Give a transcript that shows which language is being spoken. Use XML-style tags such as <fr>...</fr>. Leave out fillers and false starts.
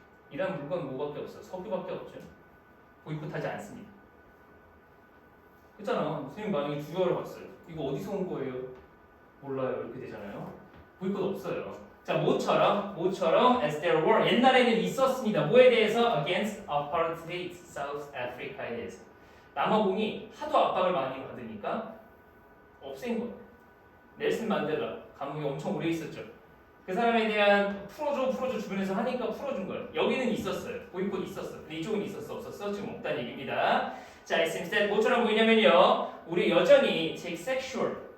<ko>이란 물건 뭐밖에 없어요? 석유밖에 없죠. 보이콧하지 않습니다. 그렇잖아. 선생님 만약에 주어를 봤어요. 이거 어디서 온 거예요? 몰라요. 이렇게 되잖아요. 보이콧 없어요. 자, 모처럼</ko> <en>as there were</en> <ko>옛날에는 있었습니다. 뭐에 대해서?</ko> <en>Against apartheid South Africa에 대해서.</en> <ko>남아공이 하도 압박을 많이 받으니까 없앤 거예요. 넬슨 만델라 감옥에 엄청 오래 있었죠. 그 사람에 대한 풀어줘 주변에서 하니까 풀어준 거예요. 여기는 있었어요. 보이콧 있었어. 근데 이쪽은 있었어 없었어? 지금 없다는 얘기입니다. 자,</ko> <en>it seems that</en> <ko>뭐처럼 보이냐면요. 우리 여전히</ko> <en>take sexual</en>